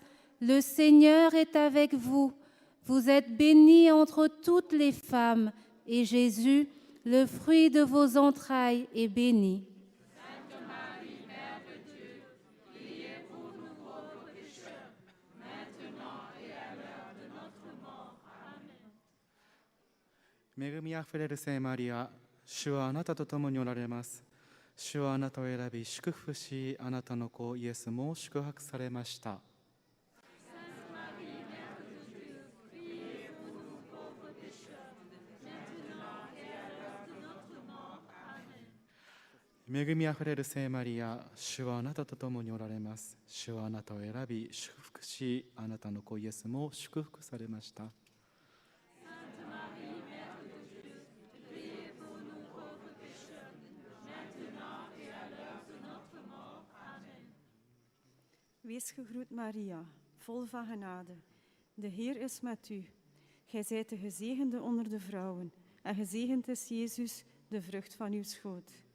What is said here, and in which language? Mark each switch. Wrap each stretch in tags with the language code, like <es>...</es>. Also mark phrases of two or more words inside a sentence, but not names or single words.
<fr>Le Seigneur est avec vous. Vous êtes bénie entre toutes les femmes, et Jésus, le fruit de vos entrailles, est béni. Sainte Marie, Mère de Dieu, priez pour nous pauvres pécheurs, maintenant et à l'heure de notre mort. Amen.</fr> <ja>恵みあふれる聖マリア、主はあなたと共におられます。主はあなたを選び祝福し、あなたの子イエスも祝福されました。恵みあふれる聖マリア、主はあなたと共におられます。主はあなたを選び祝福し、あなたの子イエスも祝福されました。</ja> <nl>Wees gegroet Maria, vol van genade. De Heer is met u. Gij zijt de gezegende onder de vrouwen, en gezegend is Jezus, de vrucht van uw schoot.</nl>